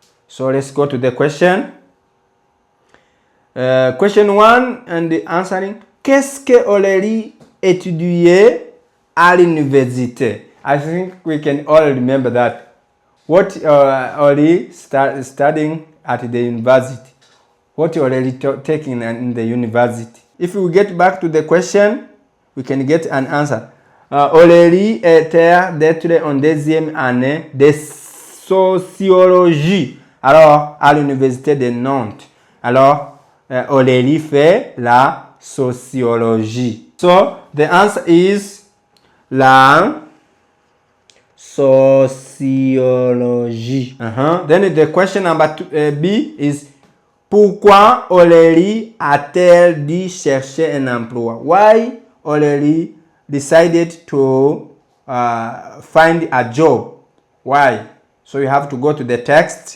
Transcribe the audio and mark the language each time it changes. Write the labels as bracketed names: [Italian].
[English] So let's go to the question. Question 1 and the answering. [French] Qu'est-ce que Aurélie étudiait à l'université? [English] I think we can all remember that. What Aurélie studying at the university? What Aurélie taking in the university? If we get back to the question, we can get an answer. [French] Aurélie était d'être en deuxième année de sociologie. Alors, à l'université de Nantes. Alors, Aurélie fait la sociologie. [English] So, the answer is la sociologie. Then the question number B is [French] pourquoi Aurélie a-t-elle dû chercher un emploi? [English] Why Aurélie decided to find a job? Why? So you have to go to the text.